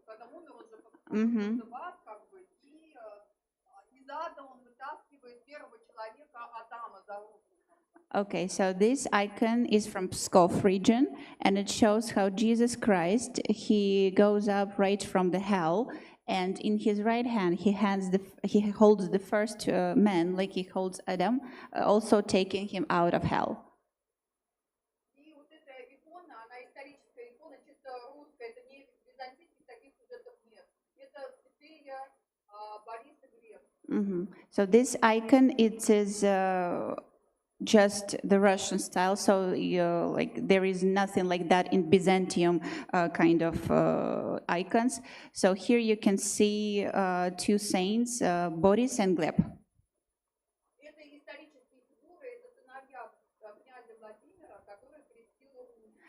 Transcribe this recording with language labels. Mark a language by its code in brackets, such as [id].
[ru] Когда умер, он же поднимается в ад, как бы, и из ада он вытаскивает первого человека, Адама, за руку. [en] Okay, so this icon is from Pskov region, and it shows how Jesus Christ, he goes up right from the hell, and in his right hand he holds the first man, like he holds Adam, also taking him out of hell. [ru] И вот эта икона, она историческая икона, чисто русская, это не византийских таких сюжетов нет. Это святые Борис и Глеб. [en] So this icon, it is just the Russian style. So like there is nothing like that in Byzantium kind of icons. So here you can see two saints, Boris and Gleb. [ru] Это исторические фигуры, это сыновья князя Владимира, который крестил Русь.